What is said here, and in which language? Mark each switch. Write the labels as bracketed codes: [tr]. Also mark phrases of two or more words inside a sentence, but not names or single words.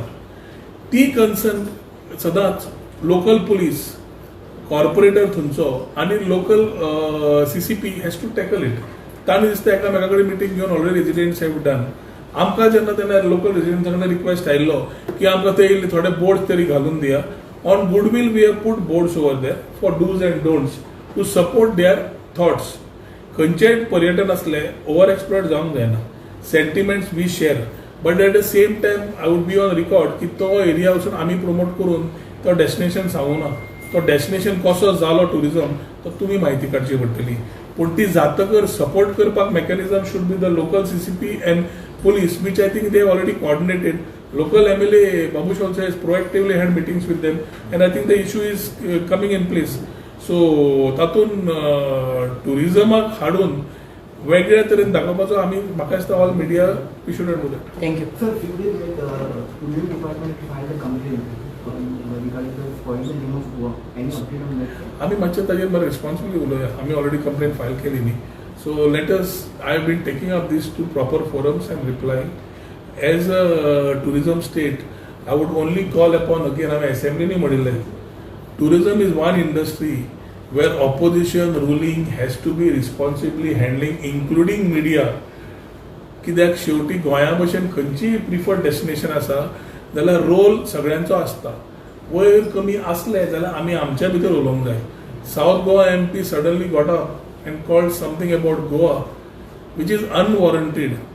[kok] ती कन्सर्न सदांच [en] local police, corporator [kok] थंयचो आनी [en] local CCP has to tackle it. [kok] तांणी दिसता एकामेका कडेन मिटींग घेवन [en] already residents have done. [kok] आमकां जेन्ना तेन्ना लोकल रेजिडेंट्सां कडेन रिक्वेस्ट आयिल्लो की आमकां ते थोडे बोर्ड्स तरी घालून दिया. [en] on goodwill we have put boards over there for dos and don'ts to support their thoughts. [kok] खंयचेय पर्यटन असले [en] over exploit [kok] जावंक जायना. [en] sentiments we share, but at the same time I would be on record [kok] की तो एरिया वचून आमी प्रमोट करून तो डेस्टिनेशन सांगूना. तो डेस्टिनेशन कसो जालो टुरिझम तो तुमी म्हायती काडची पडटली. पूण ती जातकर सपोर्ट करपाक [en] mechanism should be the local CCP and police, which I think they have already coordinated. Local MLA Babush also has proactively had meetings with them, and I think the issue is coming in place. [kok] सो तातून टुरिझमाक हाडून वेगळ्या तरेन दाखोवपाचो आमी म्हाका दिसता [en] all media we should do that. थँक्यू. Sir, few days back, tourism department filed a complaint regarding the foreign name of Goa. Any update on that? [kok] आमी मातशें ताजेर बरें रिस्पॉन्सिबली उलोवया. आमी [en] already complain file [kok] केली न्ही. [en] so let us, I have been taking up this to proper forums and replying. as a tourism state I would only call upon, [kok] अगेन हांवें असेंब्लीनी म्हणिल्लें, [en] tourism is one industry where opposition ruling has to be responsibly handling, including media. [kok] कित्याक शेवटी गोंया भशेन खंयचीय [en] preferred destination [kok] आसा जाल्यार रोल सगळ्यांचो आसता. वयर कमी आसले जाल्यार आमी आमच्या भितर उलोवंक जाय. [en] South Goa MP suddenly got up and called something about Goa which is unwarranted.